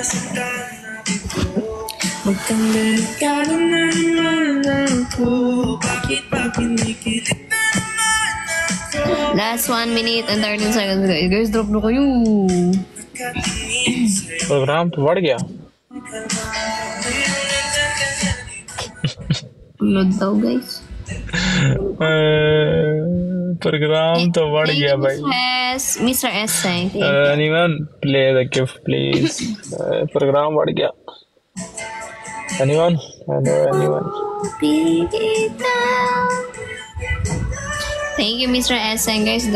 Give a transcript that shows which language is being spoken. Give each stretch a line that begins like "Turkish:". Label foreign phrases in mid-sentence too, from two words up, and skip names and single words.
English: Last 1 minute and 13 seconds, guys.
Filipino: Guys, drop na kayo.
Hindi: प्रोग्राम तो बढ़ गया.
Filipino: Upload daw, guys.
Hindi: प्रोग्राम तो बढ़ गया भाई.
English: Mr. S saying thank you. Anyone play the gift please?
Hindi: प्रोग्राम बढ़ गया.
English: Anyone? Anyone? Thank you, Mr. S saying guys.